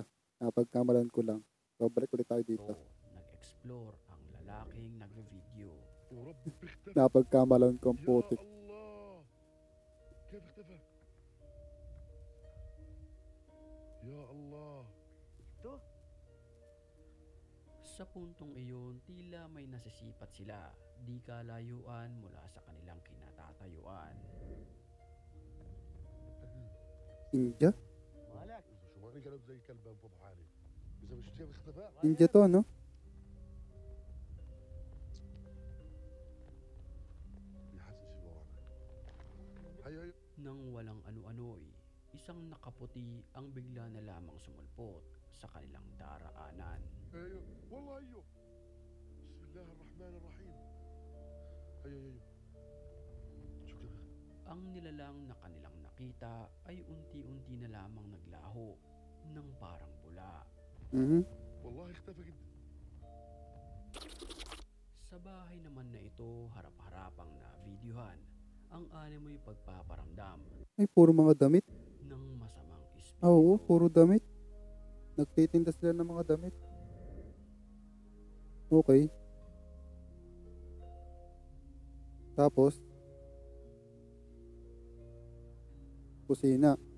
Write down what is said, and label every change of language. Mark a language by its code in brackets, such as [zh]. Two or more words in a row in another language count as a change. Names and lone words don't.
[tl] Napagkamalan ko lang. So, balik ulit tayo dito. Nag-explore ang lalaking nagre-video. [ar] وربي اختفى [tl] Napagkamalan ko ang [ar] يا [tl] putik. [ar] الله كيف اختفى يا الله [tl] Sa puntong iyon, tila may nasisipat sila, di kalayuan mula sa kanilang kinatatayuan. India? [ar] شو ما قلب زي كلب انفض حالي اذا مش كيف اختفى [tl] India to, no? [ar] بيحس شي ورانا هيا هيا [tl] Nang walang ano-ano'y, isang nakaputi ang bigla na lamang sumulpot sa kanilang daraanan. [ar] هيا والله هيو بسم الله الرحمن الرحيم هيا هيا شو كذا [tl] Ang nilalang na kanilang nakita ay unti-unti na lamang naglaho ng parang bula. Mhm. [ar] والله اختفى جدا [tl] Sa bahay naman na ito, harap-harapang na videohan ang animoy pagpaparamdam Ay, puro mga damit. ng masamang espiritu. Ah, oo, puro damit. Nagtitinda sila ng mga damit. Okay. Tapos, kusina.